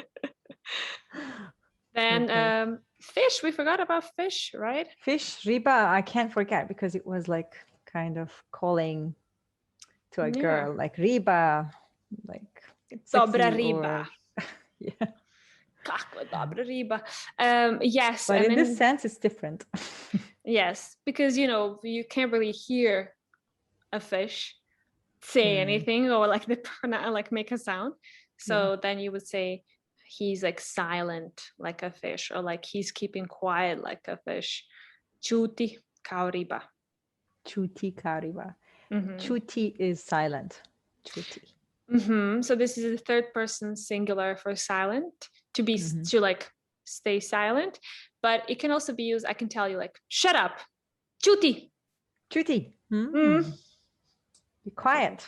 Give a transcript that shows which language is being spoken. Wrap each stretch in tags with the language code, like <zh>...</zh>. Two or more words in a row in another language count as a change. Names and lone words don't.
<en>Then fish, we forgot about fish, right? Fish, riba, I can't forget, because it was like kind of calling to a girl, like riba, like</en> <hr>dobra riba.</hr> <en>Yeah.</en> <hr>Kakva dobra riba.</hr> <en>Yes. But in this sense, it's different. Yes, because, you can't really hear a fish say anything or like make a sound. So then you would say he's like silent like a fish, or like he's keeping quiet like a fish.</en> <hr>Čuti kao riba. Čuti kao riba. Čuti</hr> <en>is silent.</en> <hr>Čuti.</hr> <en>So this is the third person singular for silent, to be to like stay silent. But it can also be used, I can tell you, like, shut up.</en> <hr>Čuti. Čuti.</hr> <en>Be quiet.</en>